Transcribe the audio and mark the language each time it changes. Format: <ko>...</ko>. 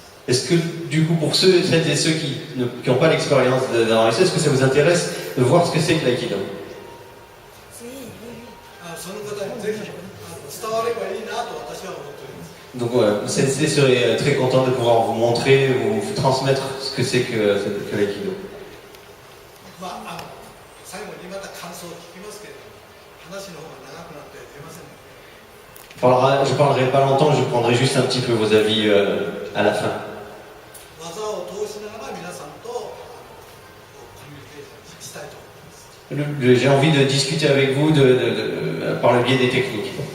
<fr>Est-ce que, du coup, pour celles et ceux qui n'ont pas l'expérience dans l'aïkido, est-ce que ça vous intéresse de voir ce que c'est que l'aïkido?</fr> <ja>その方にぜひ伝わればいいなと私は思っております。</ja> <fr>Donc, Sensei serait très content de pouvoir vous montrer, vous transmettre ce que c'est que l'aïkido.</fr> <ja>最後にまた感想を聞きますけれども、話の方が長くなって出ませんので。</ja> <fr>Je parlerai pas longtemps, je prendrai juste un petit peu vos avis à la fin.</fr> <ja>技を通しながら皆さんとコミュニケーションしたいと思います。</ja> <fr>J'ai envie de discuter avec vous par le biais des techniques.</fr>